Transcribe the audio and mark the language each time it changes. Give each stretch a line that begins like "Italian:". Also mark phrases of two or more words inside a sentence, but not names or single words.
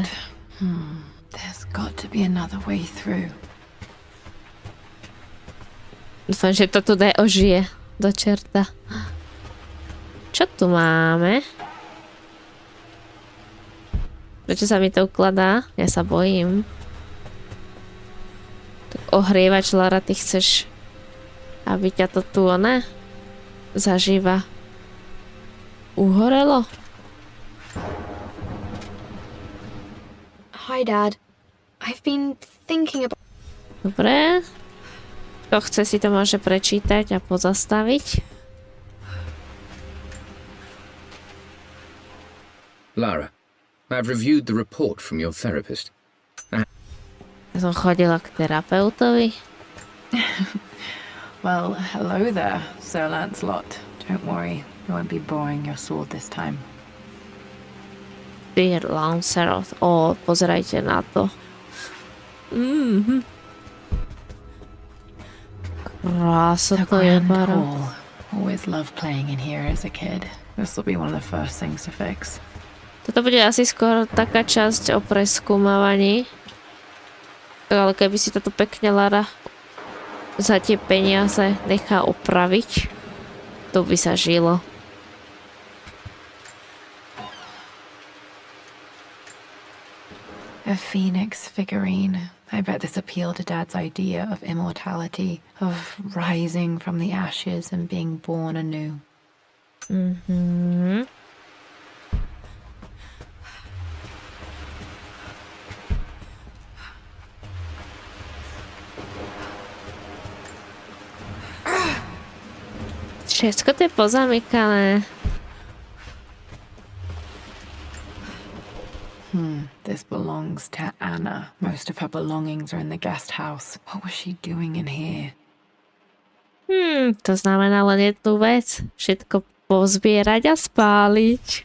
English: There's got to be another way through.
Slovak: Dúfam, že to tu ožije do čerta. Čo tu máme? Prečo sa mi to ukladá? Ja sa bojím. Tak ohrievač, Lara, ty chceš, aby ťa to tu, ne? Zažíva. Uhorelo?
English: Hi, Dad. I've been thinking about...
Slovak: Dobre. Kto chce, si to môže prečítať a pozastaviť.
English: Lara, I've reviewed the report from your therapist.
Slovak: Ja som chodila k terapeutovi.
English: Well, hello there, Sir Lancelot. Don't worry, I won't be boring your sword this time. Dear Lancelot.
Slovak: Pozerajte na to. Krása
English: The
Slovak: to je,
English: grand
Slovak: bara.
English: hall. Always loved playing in here as a kid. This will be one of the first things to fix.
Slovak: Toto bude asi skôr taká časť o preskúmavaní. Ale keby si toto pekne Lara za tie peniaze nechá opraviť, to by sa žilo.
English: A phoenix figurine. I bet this appealed to Dad's idea of immortality, of rising from the ashes and being born anew.
Slovak: Všetko to je pozamykané.
English: This belongs to Anna. Most of her belongings are in the guest house. What was she doing in here?
Slovak: To znamená len jednu vec. Všetko pozbierať a spáliť.